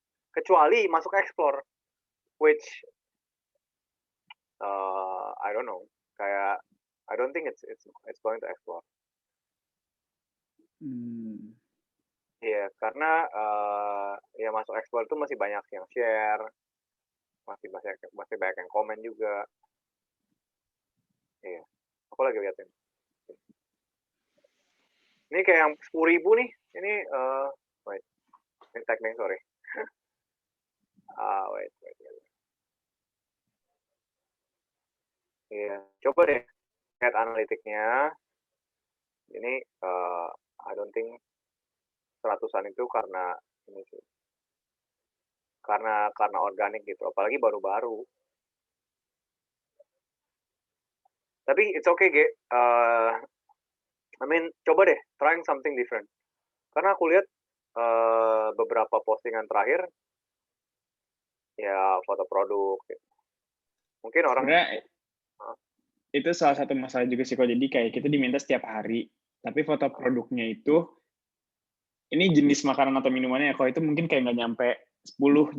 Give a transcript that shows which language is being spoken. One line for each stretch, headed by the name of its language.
Indonesian: Kecuali masuk
English: explore, which I don't know.
Indonesian: Kayak
English: I don't think it's going to explore.
Indonesian: Iya, karena ya masuk explore itu masih banyak yang share, masih banyak yang komen juga. Iya, aku lagi liatin. Ini kayak yang 10.000 nih. Ini
English: wait,
Indonesian: ini tag-nya
English: sorry. Wait.
Indonesian: Iya, coba deh lihat analitiknya. Ini
English: I don't think
Indonesian: 100-an itu karena ini sih. Karena organik gitu, apalagi baru-baru. Tapi
English: it's okay, Ge. I mean,
Indonesian: coba deh
English: trying something different.
Indonesian: Karena aku lihat beberapa postingan terakhir ya foto produk gitu. Mungkin orang sebenarnya itu salah satu masalah juga sih kok. Jadi kayak kita diminta setiap hari, tapi foto produknya itu ini jenis makanan atau minumannya ya kok itu mungkin kayak nggak nyampe 10.